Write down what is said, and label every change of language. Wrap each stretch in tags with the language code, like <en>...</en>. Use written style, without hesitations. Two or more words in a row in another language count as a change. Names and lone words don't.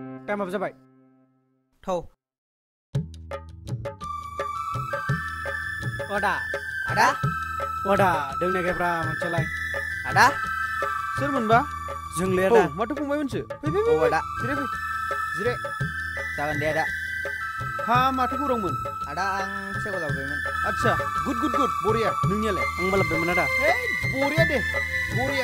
<brx>टाइमाबो जाबाय थौ Ada. Ada? Ada, doं नागिरब्रा मोनसेलाय. Ada? सोरमोनबा? जोंलाय आदा. माथो फंबायमोनसो? फै Ada. जिराय फै. जिराय. जागोन दे आदा. हा माथो खौरांमोन? आदा आं फैसाखौ लाबोबायमोन. आच्छा, गुड. बरिया. नोंनियालाय? आंबो लाबोबायमोन आदा. बरिया दे. बरिया.</brx>